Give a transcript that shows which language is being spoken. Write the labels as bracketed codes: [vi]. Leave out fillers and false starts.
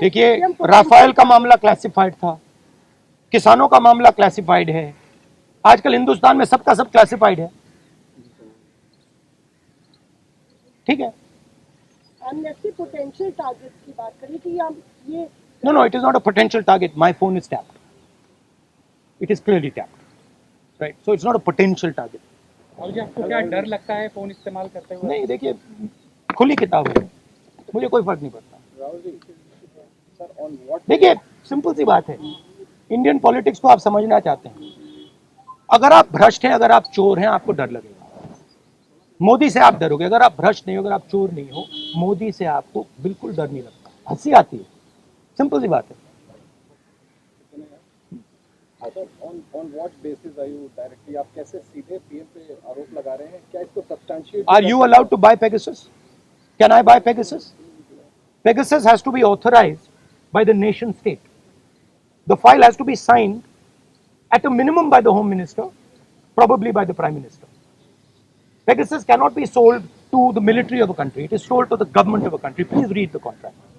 [hi] देखिए, राफेल का मामला क्लासिफाइड था, किसानों का मामला क्लासिफाइड है, आजकल हिंदुस्तान में सबका सब क्लासिफाइड है। ठीक है, एमनेस्टी पोटेंशियल टारगेट की बात करी कि हम ये [en] no, it is not a potential target. My phone is tapped. It is clearly tapped, right? So it's not a potential target. [hi] और जी आपको क्या डर लगता है फोन इस्तेमाल करते हुए? नहीं, देखिए, खुली किताब है, मुझे कोई फर्क नहीं पड़ता। देखिए, सिंपल सी बात है, इंडियन पॉलिटिक्स को आप समझना चाहते हैं, अगर आप भ्रष्ट हैं, अगर आप चोर हैं, आपको डर लगेगा। मोदी से आप डरोगे। अगर आप भ्रष्ट नहीं हो, अगर आप चोर नहीं हो, मोदी से आपको बिल्कुल डर नहीं लगता, हंसी आती है। सिंपल सी बात है। [en] On what basis are you directly, [hi] आप कैसे सीधे पीएम पे आरोप लगा रहे हैं? क्या इसको substantiate? [en] Are you allowed to buy Pegasus? Can I buy Pegasus? Pegasus has to be authorized by the nation state. The file has to be signed at a minimum by the Home Minister, probably by the Prime Minister. Pegasus cannot be sold to the military of a country. It is sold to the government of a country. Please read the contract.